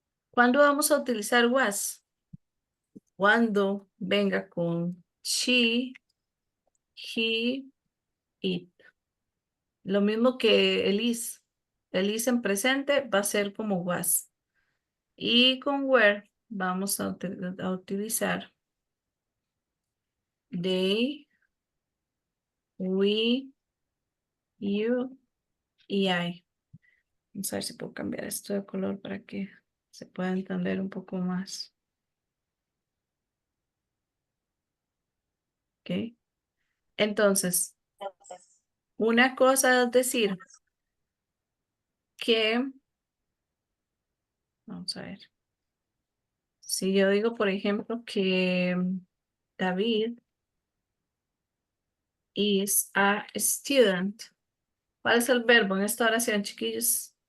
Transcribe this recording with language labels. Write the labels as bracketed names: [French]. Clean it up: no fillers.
[Spanish] ¿Cuándo vamos a utilizar was? Cuando venga con she, he, it. Lo mismo que el is. El is en presente va a ser como was. Y con were vamos a utilizar they, we, you y I. Vamos a ver si puedo cambiar esto de color para que se pueda entender un poco más. ¿Ok? Entonces, una cosa es decir que, vamos a ver, si yo digo, por ejemplo, que [English] David is a student, [Spanish] ¿cuál es el verbo en esta oración, chiquillos?